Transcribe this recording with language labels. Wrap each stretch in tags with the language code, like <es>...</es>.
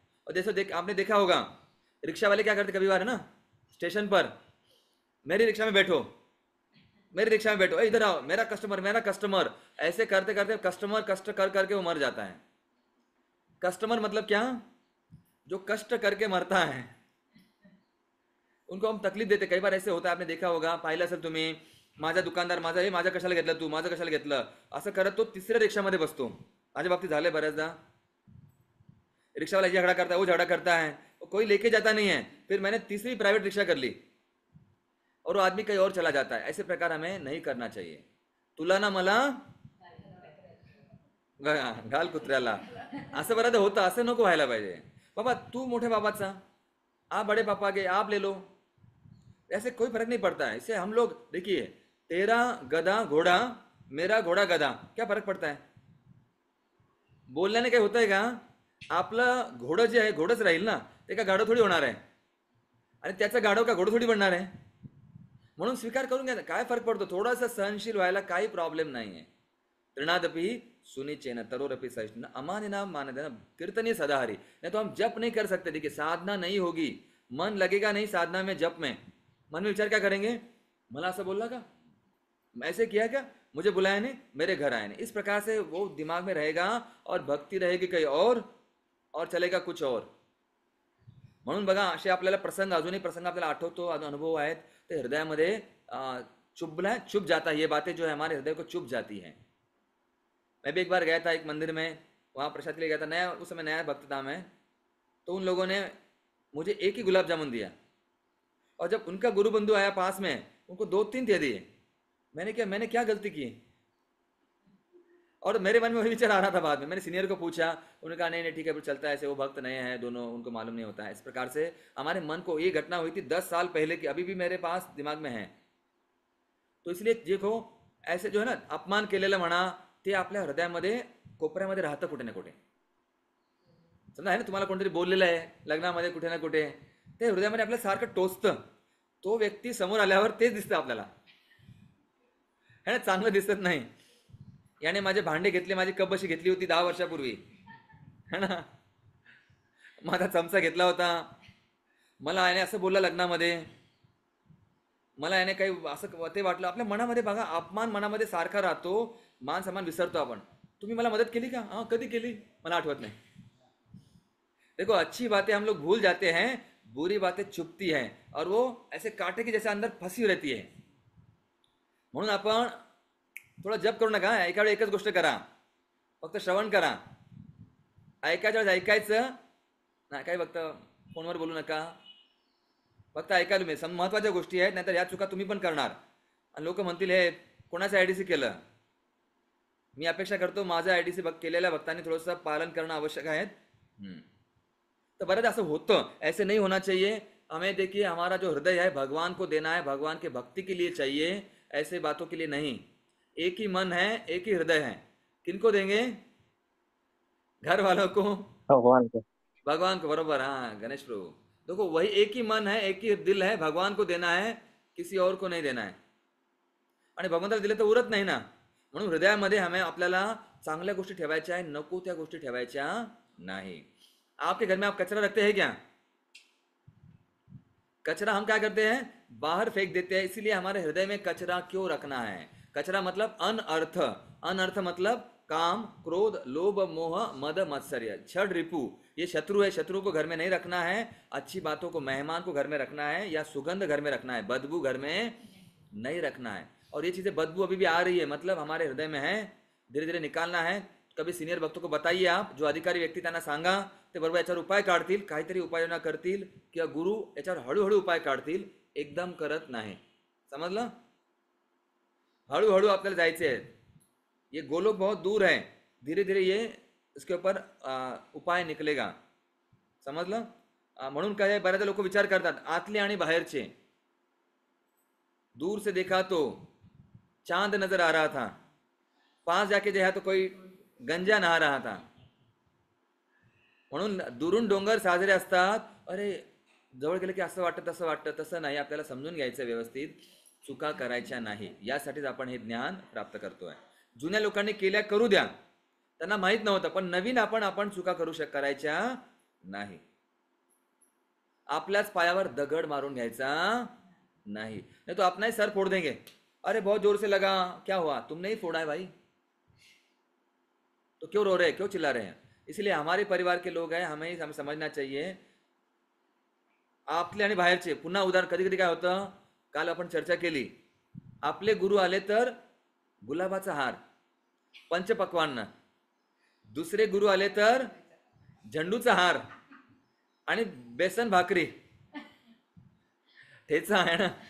<hi>और जैसे आपने देखा होगा, रिक्शा वाले क्या करते कभी बार है ना, स्टेशन पर, मेरी रिक्शा में बैठो, मेरी रिक्शा में बैठो, इधर आओ, मेरा कस्टमर, मेरा कस्टमर, ऐसे करते करते कस्टमर कष्ट कर करके वो मर जाता है। कस्टमर मतलब क्या, जो कष्ट करके मरता है, उनको हम तकलीफ देते। कई बार ऐसे होता है, आपने देखा होगा,</hi> <mr>पाहिलं असेल तुम्ही, माझा दुकानदार, माझं कशाला घेतलं तू, माझं कशाला घेतलं, असं करत तो तिसऱ्या रिक्षामध्ये बसतो। माझ्या बाबतीत झालंय बऱ्याचदा,</mr> <hi>रिक्शा वाला झगड़ा करता है, वो झगड़ा करता है, कोई लेके जाता नहीं है, फिर मैंने तीसरी प्राइवेट रिक्शा कर ली और वो आदमी कहीं और चला जाता है। ऐसे प्रकार हमें नहीं करना चाहिए।</hi> <mr>तुला ना मला घाल कुत्र्याला, असं बऱ्याचदा होतं, असं नको व्हायला पाहिजे। बाबा तू मोठे बाबाचा,</mr> <hi>आप बड़े पापा के, आप ले लो, ऐसे कोई फर्क नहीं पड़ता है। इससे हम लोग देखिए, तेरा गधा घोडा, मेरा घोडा गधा, क्या फरक पडता है?</hi> <mr>बोलल्याने काही होतंय का? आपलं घोडं जे आहे घोडच राहील ना, ते का गाढव थोडी होणार आहे, आणि त्याचं गाढव का घोडं थोडी बनणार आहे. म्हणून स्वीकार करून घ्या. काय फरक पडतो? थोडासा सहनशील व्हायला काही प्रॉब्लेम नाहीये.</mr> <sa>तृणादपि सुनिचेन तरोरपि सहिष्णु अमानिना मानदेना कीर्तनीय सदाहरी.</sa> <hi>नहीं तो हम जप नहीं कर सकते. देखिए साधना नहीं होगी, मन लगेगा नहीं साधना में, जप में. मन में विचार क्या करेंगे?</hi> <mr>मला असं बोलला का,</mr> <hi>ऐसे किया क्या, मुझे बुलाया नहीं, मेरे घर आए नहीं. इस प्रकार से वो दिमाग में रहेगा और भक्ति रहेगी कहीं और चलेगा कुछ और.</hi> <mr>म्हणून बघा असे आपल्याला प्रसंग, अजूनही प्रसंग आपल्याला आठवतो, अनुभव आहेत, ते हृदयामध्ये</mr> <hi>चुभ जाता है. ये बातें जो है हमारे हृदय को चुभ जाती हैं. मैं भी एक बार गया था एक मंदिर में, वहाँ प्रसाद के लिए गया था, नया, उस समय नया भक्त था मैं. तो उन लोगों ने मुझे एक ही गुलाब जामुन दिया, और जब उनका गुरु बंधु आया पास में, उनको 2-3 दे दिए. मैंने क्या गलती की? और मेरे मन में वही विचार आ रहा था. बाद में मैंने सीनियर को पूछा, उन्होंने कहा नहीं ठीक है फिर चलता है, ऐसे वो भक्त नए हैं दोनों, उनको मालूम नहीं होता है. इस प्रकार से हमारे मन को, ये घटना हुई थी 10 साल पहले की, अभी भी मेरे पास दिमाग में है. तो इसलिए देखो ऐसे जो है ना</hi> <mr>अपमान केलेलं म्हणा, ते आपल्या हृदयामध्ये कोपऱ्यामध्ये राहतं कुठे ना कुठे. समजा आहे ना, तुम्हाला कोणतरी बोललेलं आहे लग्नामध्ये कुठे ना कुठे, ते हृदयामध्ये आपल्या सारखं टोचतं. तो व्यक्ती समोर आल्यावर तेच दिसतं आपल्याला, है ना, चांगलं दिसत नाही. याने माझे भांडे घेतले, माझी कप अशी घेतली होती 10 वर्षापूर्वी, है ना, माझा चमचा घेतला होता, मला याने असं बोलला लग्नामध्ये, मला याने काही असं ते वाटलं. आपल्या मनामध्ये बघा अपमान मनामध्ये सारखा राहतो, मान सन्मान विसरतो आपण. तुम्ही मला मदत केली का? हाँ कधी केली, मला आठवत नाही.</mr> <hi>देखो अच्छी बातें हम लोग भूल जाते हैं, बुरी बातें चुभती हैं, और वो ऐसे कांटे की जैसे अंदर फंसी रहती है.</hi> <mr>म्हणून आपण थोडा जप करू नका. एका वेळी एकच गोष्ट करा, फक्त श्रवण करा. ऐकायच्या वेळेस ऐकायचं नाही, काही फक्त फोनवर बोलू नका, फक्त ऐकायला मी. महत्वाच्या गोष्टी आहेत, नाहीतर या चुका तुम्ही पण करणार. आणि लोक म्हणतील हे कोणाचं आयडीसी केलं. मी अपेक्षा करतो माझं आयडीसी केलेल्या भक्तांनी थोडंसं पालन करणं आवश्यक आहे.</mr> <hi>तो बरद ऐसा होता, ऐसे नहीं होना चाहिए. हमें देखिए हमारा जो हृदय है भगवान को देना है, भगवान के भक्ति के लिए चाहिए, ऐसे बातों के लिए नहीं. एक ही मन है, एक ही हृदय है. किनको देंगे? घर वालों को, भगवान को. भगवान को. बरोबर. हाँ गणेश प्रभु, देखो वही एक ही मन है, एक ही दिल है, भगवान को देना है, किसी और को नहीं देना है.</hi> <mr>आणि भगवंताला दिलं तर उरत नाही ना. म्हणून हृदयामध्ये हमें आपल्याला चांगल्या गोष्टी ठेवायच्या आहे, नको त्या गोष्टी ठेवायच्या नाही.</mr> <hi>आपके घर में आप कचरा रखते हैं क्या? कचरा हम क्या करते हैं? बाहर फेंक देते हैं. इसीलिए हमारे हृदय में कचरा क्यों रखना है? कचरा मतलब अनर्थ. अनर्थ मतलब काम, क्रोध, लोभ, मोह, मद, मत्सर्य, छठ, रिपु, ये शत्रु है. शत्रु को घर में नहीं रखना है. अच्छी बातों को, मेहमान को घर में रखना है, या सुगंध घर में रखना है, बदबू घर में नहीं रखना है. और ये चीजें बदबू अभी भी आ रही है, मतलब हमारे हृदय में है, धीरे धीरे निकालना है. कभी सिनियर भक्तों को बताइए आप,</hi> <mr>जो अधिकारी व्यक्ती त्यांना सांगा, ते बरोबर याच्यावर उपाय काढतील, काहीतरी उपाययोजना करतील, किंवा गुरु याच्यावर हळूहळू उपाय काढतील, एकदम करत नाही. समजलं? हळूहळू आपल्याला जायचे आहे.</mr> <hi>ये गोलोक बहुत दूर है, धीरे धीरे ये इसके ऊपर उपाय निकलेगा.</hi> <mr>समजलं? म्हणून काय बऱ्याचदा लोक विचार करतात आतले आणि बाहेरचे.</mr> <hi>दूर से देखा तो चांद नजर आ रहा था, पास जाके देखा तो कोई गंजा नहा रहा था.</hi> <mr>म्हणून दुरून डोंगर साजरे असतात. अरे जवळ गेले की असं वाटतं तसं वाटतं, तसं नाही. आपल्याला समजून घ्यायचं व्यवस्थित, चुका करायच्या नाही. यासाठीच आपण हे ज्ञान प्राप्त करतोय. जुन्या लोकांनी केल्या करू द्या, त्यांना माहित नव्हतं, पण नवीन आपण चुका करायच्या नाही. आपल्याच पायावर दगड मारून घ्यायचा नहीं.</mr> <hi>नहीं तो अपना ही सर फोड़ देंगे. अरे बहुत जोर से लगा, क्या हुआ? तुमने ही फोड़ा है भाई, तो क्यों रो रहे हैं, क्यों चिल्ला रहे हैं? इसलिए हमारे परिवार के लोग हैं, हमें समझना चाहिए</hi> <mr>आपले आणि बाहेरचे. पुन्हा उदाहरण, कधी कधी काय होतं, काल आपण चर्चा केली, आपले गुरु आले तर गुलाबाचा हार, पंचपक्वान्न. दुसरे गुरु आले तर झेंडूचा हार आणि बेसन भाकरी, ठेचा आहे ना.</mr>